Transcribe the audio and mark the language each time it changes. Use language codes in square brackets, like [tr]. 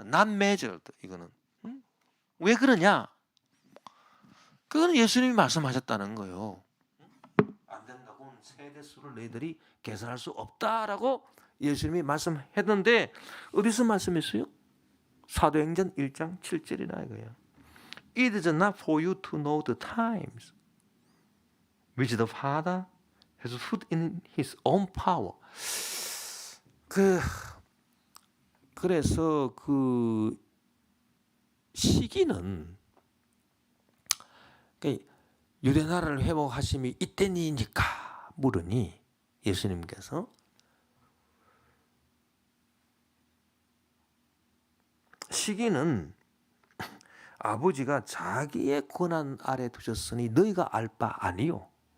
[en] not measured. [ko] 이거는 왜 그러냐? 그거는 예수님이 말씀하셨다는 거예요. 안 된다고 세대 수를 너희들이 계산할 수 없다라고 예수님이 말씀했는데, 어디서 말씀했어요? 사도행전 1장 7절이나 이거예요. [en] It is not for you to know the times which the Father has put in His own power. [ko] 그래서 그 시기는 유대 나라를 회복하심이 이때니까 물으니, 예수님께서 시기는 아버지가 자기의 권한 아래 두셨으니 너희가 알 바 아니요.